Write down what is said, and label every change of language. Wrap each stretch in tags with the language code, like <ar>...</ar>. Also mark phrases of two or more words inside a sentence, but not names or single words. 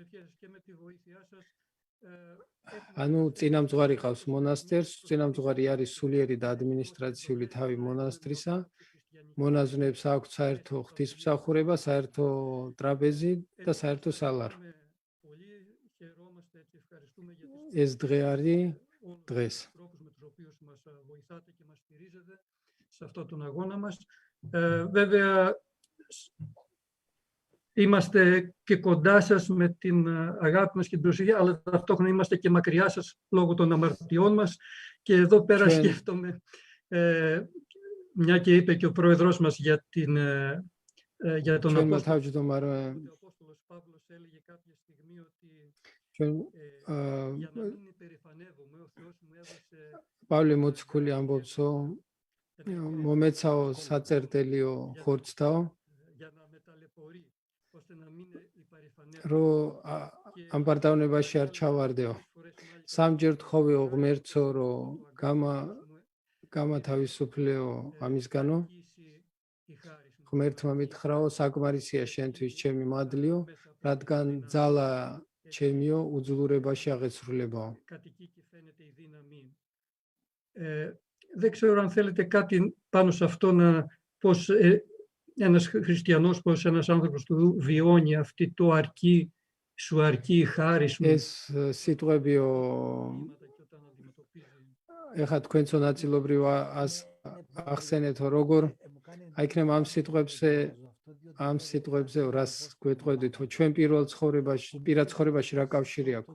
<ka>ანუ წინამძღვარი ყავს მონასტერს, წინამძღვარი არის სულიერი და ადმინისტრაციული თავი მონასტრისა. მონაზვნებს აქვს საერთო ღვთისმსახურება, საერთო ტრაპეზი და საერთო სალარო. ეს დღე არის დღეს.</ka> <el>Σε αυτόν τον αγώνα μας. Βέβαια, είμαστε και κοντά σας με την αγάπη μας και την προσοχή, αλλά ταυτόχρονα είμαστε και μακριά σας λόγω των αμαρτιών μας. Και εδώ πέρα σκέφτομαι, μια και είπε και ο πρόεδρος μας για τον Απόστολο Παύλος έλεγε κάποια στιγμή ότι</el> <ka>ჩვენ</ka> <el>για να μην υπερηφανεύομαι, ο Θεός μου έδωσε</el> <ka>პავლე მოციქული ამბობს, რომ მომეცაო საწერტელიო ხორცთაო,</ka> <el>για να με ταλαιπωρεί, ώστε να μην υπερηφανεύομαι.</el> <ka>რომ ამ ბარდავნებაში არ ჩავარდეო. სამჯერ თხოვეო ღმერთო, რომ გამათავისუფლეო ამისგანო. ღმერთმა მითხრაო, საკმარისია შენთვის ჩემი მადლიო, რადგან ძალა ჩემიო უძლურებაში აღეცრულებაო.</ka> <el>Δεν ξέρω αν θέλετε κάτι πάνω σε αυτό, πώς ένας χριστιανός, πώς ένας άνθρωπος του βιώνει αυτή το αρκεί, σου αρκεί η χάρη σου.</el> <ka>ეს სიტყვებიო ეხა თქვენცო ნაწილობრივ ახსენეთო, როგორ აიქნებ ამ სიტყვებზე რას გვეტყოდითო, ჩვენ პირად ცხოვრებაში რა კავშირი აქვს?</ka>